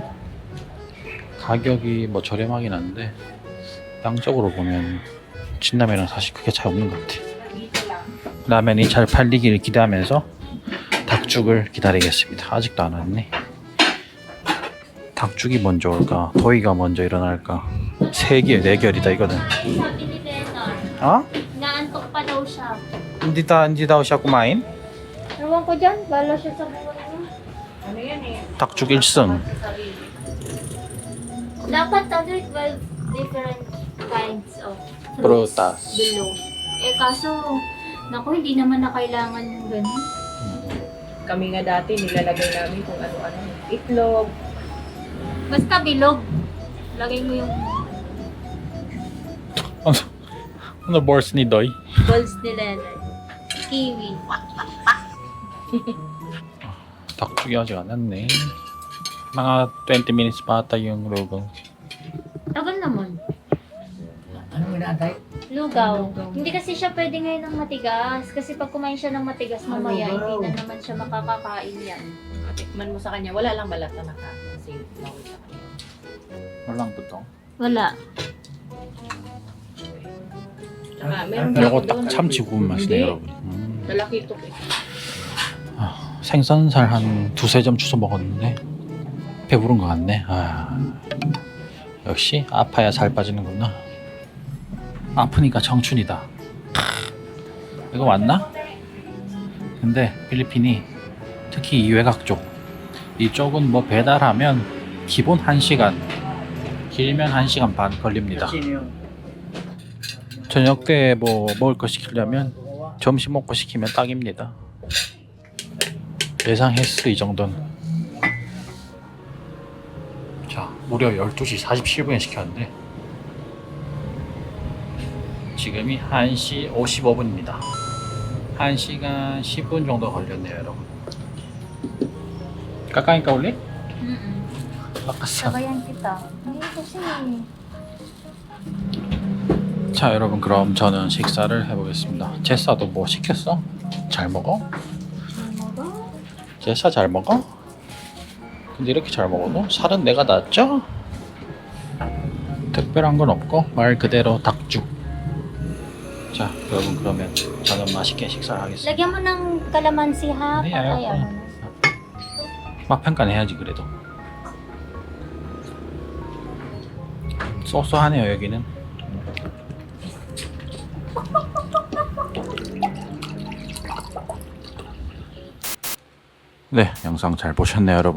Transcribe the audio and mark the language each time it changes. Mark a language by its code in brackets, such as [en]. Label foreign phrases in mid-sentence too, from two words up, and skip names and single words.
[ko] 가격이 뭐 저렴하긴 한데 양적으로 보면 진라면은 사실 크게 차이 없는 것 같아. 라면이 잘 팔리기를 기대하면서 닭죽을 기다리겠습니다. 아직도 안 왔네. 닭죽이 먼저 올까? 도이가 먼저 일어날까? 3개, 4결이다 이거는. [tl] Sabi ni Lennon, [ko] 어? [tl] naantok pa daw siya. hindi daw siya kumain? Ewan ko dyan, bala siya sa buhay niya. Ano yan eh? [ko] 닭죽 1승. [tl] Dapat 12 [en] different kinds of [tl] Prutas. below. Kaso, naku, hindi naman na kailangan yung ganun. Kami nga dati nilalagay namin kung ano-ano. Itlog. Basta bilog. Lagay mo yung Ano balls ni Doy? balls ni Lennon. Kiwi. [ko] 닭죽이 아직 안 왔네. [tl] mga 20 minutes pa ata yung lugaw. Tagal naman. Anong inaantay? Lugaw. Hindi kasi siya pwede ngayon ng matigas. Kasi pag kumain siya ng matigas mamaya, lugaw? hindi na naman siya makakakain yan. Tikman mo sa kanya. Wala lang balat na naka. Kasi bawal sa kanya. walang butong. Wala. Tsaka meron [ko] 이거 [tl] doon. [ko] 딱 참치 구운 맛이네 [tl] Hindi. [ko] 여러분. [tl] Lalaki ito eh. [ko] 생선살 한 2-3점 주워 먹었는데 배부른 것 같네. 역시 아파야 살 빠지는구나. 아프니까 청춘이다. 이거 맞나? 근데 필리핀이 특히 이 외곽 쪽 이쪽은 뭐 배달하면 기본 1시간 길면 1시간 반 걸립니다. [tl] Sino yung? [ko] 저녁 때 뭐 먹을 거 시키려면 점심 먹고 시키면 딱입니다. 예상했어 이 정도는. 자, 무려 12시 47분에 시켰는데 지금이 1시 55분입니다. 1시간 10분 정도 걸렸네요 여러분. [tl] Kakain ka ulit? Lakas. Sabayan kita. Hindi kasi. [ko] 자 여러분 그럼 저는 식사를 해보겠습니다. 제사도 뭐 시켰어? 잘 먹어? 제사 잘 먹어? 근데 이렇게 잘 먹어도 살은 내가 낳았죠? 특별한 건 없고 말 그대로 닭죽. 자 여러분 그러면 저는 맛있게 식사를 하겠습니다. [tl] Lagyan mo ng kalamansi ha. Hindi, Patay ayaw ko. ano. [ko] 맛평가는 해야지 그래도. 쏘쏘하네요 여기는. 네, 영상 잘 보셨네요 여러분.